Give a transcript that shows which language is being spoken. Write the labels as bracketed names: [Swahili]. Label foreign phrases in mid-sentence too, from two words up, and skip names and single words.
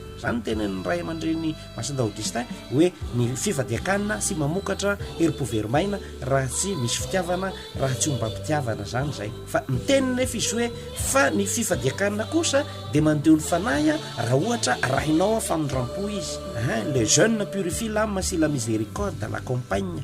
[Malagasy] Zany tenen'ny ray aman-dreny masinda Augustin hoe ny fifadiakanina sy mamokatra herim-po verimaina raha tsy misy fitiavana, raha tsy ombam-pitiavana zany zay. Fa miteniny efa izy hoe fa ny fifadiakanina kosa de mandeha ny fanahy raha ohatra rahinao famindram-po izy. [French] Le jeune purifie l'âme si la miséricorde la compagne.